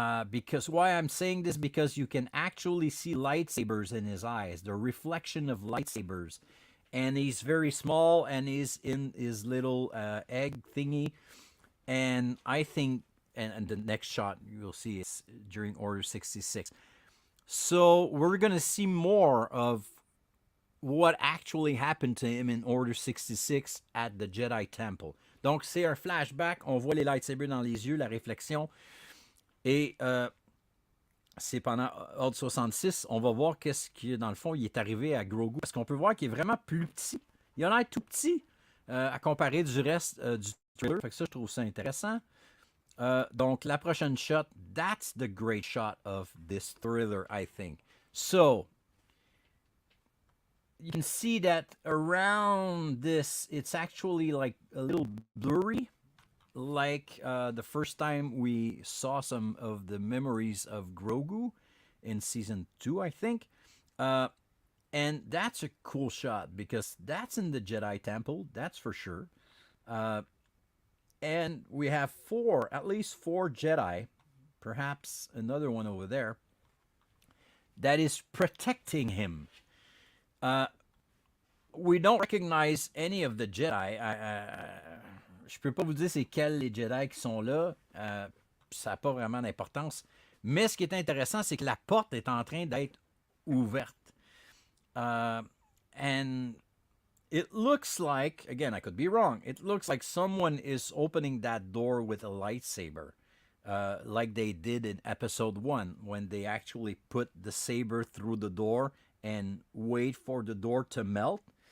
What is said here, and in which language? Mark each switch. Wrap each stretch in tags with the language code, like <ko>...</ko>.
<en>Because why I'm saying this, because you can actually see lightsabers in his eyes, the reflection of lightsabers, and he's very small and he's in his little egg thingy, and I think, and the next shot you'll see is during Order 66. So we're gonna see more of what actually happened to him in Order 66 at the Jedi Temple.</en> <fr>Donc c'est un flashback, on voit les lightsabers dans les yeux, la réflexion. Et c'est pendant Ordre 66, on va voir qu'est-ce qui, dans le fond, il est arrivé à Grogu. Parce qu'on peut voir qu'il est vraiment plus petit. Il a l'air tout petit à comparer du reste du trailer. Fait que ça, je trouve ça intéressant. Donc, la prochaine shot,</fr> <en>that's the great shot of this thriller, I think. So, you can see that around this, it's actually like a little blurry. Like the first time we saw some of the memories of Grogu in season 2, I think. And that's a cool shot because that's in the Jedi Temple, that's for sure. And we have at least four Jedi, perhaps another one over there, that is protecting him. We don't recognize any of the Jedi.</en> <fr>Je peux pas vous dire c'est quels les Jedi qui sont là. Ça n'a pas vraiment d'importance. Mais ce qui est intéressant, c'est que la porte est en train d'être ouverte.</fr> <en>And it looks like, again, I could be wrong, it looks like someone is opening that door with a lightsaber. Like they did in episode 1 when they actually put the saber through the door and wait for the door to melt.</en>